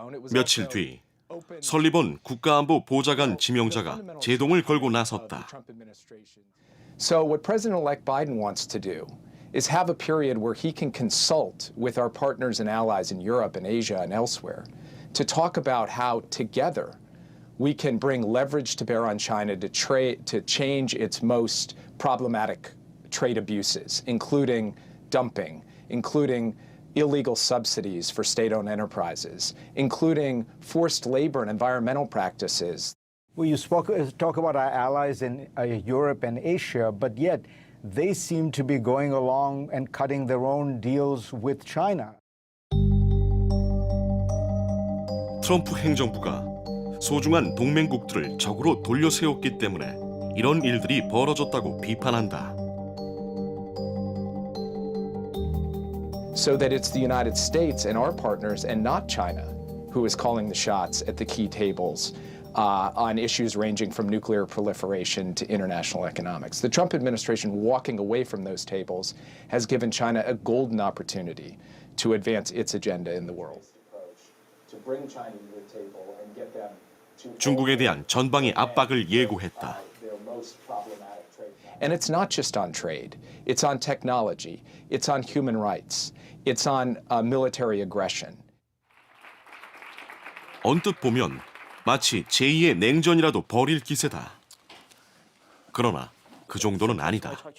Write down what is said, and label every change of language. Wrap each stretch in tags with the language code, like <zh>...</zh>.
<ko>며칠 뒤 설리번 국가안보 보좌관 지명자가 제동을 걸고 나섰다.</ko> <en>So what President-elect Biden wants to do is have a period where he can consult with our partners and allies in Europe and Asia and elsewhere to talk about how together we can bring leverage to bear on China to change its most problematic trade abuses, including dumping, including illegal subsidies for state-owned enterprises, including forced labor and environmental practices. Well, you talk about our allies in Europe and Asia, but yet they seem to be going along and cutting their own deals with China.</en> <ko>트럼프 행정부가 소중한 동맹국들을 적으로 돌려세웠기 때문에 이런 일들이 벌어졌다고 비판한다.</ko> <en>So that it's the United States and our partners and not China who is calling the shots at the key tables on issues ranging from nuclear proliferation to international economics. The Trump administration walking away from those tables has given China a golden opportunity to advance its agenda in the world. to bring China to the table and get them to</en> <ko>중국에 대한 전방위 압박을 예고했다.</ko> <en>their most problematic trade. And it's not just on trade. It's on technology. It's on human rights. It's on military aggression.</en> <ko>언뜻 보면 마치 제2의 냉전이라도 벌일 기세다. 그러나 그 정도는 아니다.</ko>